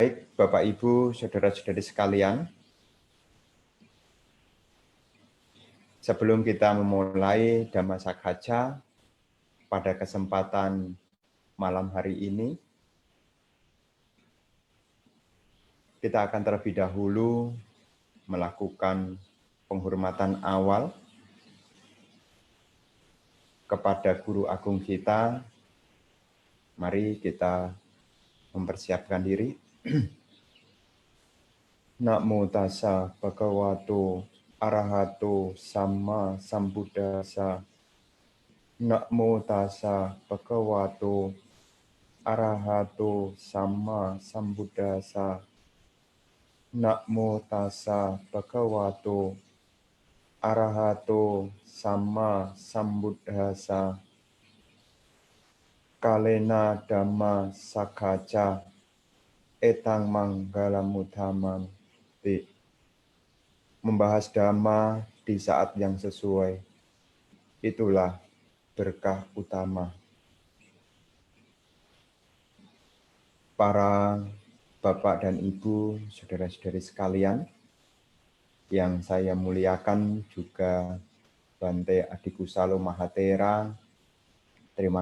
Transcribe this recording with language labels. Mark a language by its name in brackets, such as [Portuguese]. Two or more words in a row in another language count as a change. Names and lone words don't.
[Indonesian] Baik, Bapak, Ibu, Saudara-saudari sekalian, sebelum kita memulai Dhamma Sakhaja pada kesempatan malam hari ini, kita akan terlebih dahulu melakukan penghormatan awal kepada Guru Agung kita. Mari kita mempersiapkan diri. [Pali] Namo tassa bhagavato arahato samma sambuddhassa. Namo tassa bhagavato arahato samma sambuddhassa. Namo tassa bhagavato arahato samma sambuddhassa. Kalena dhamma sakhaja etang manggalamuthamam. [Indonesian] Membahas dhamma di saat yang sesuai, itulah berkah utama. Para Bapak dan Ibu, saudara-saudari sekalian, yang saya muliakan juga Bante Adikusalo Mahatera, terima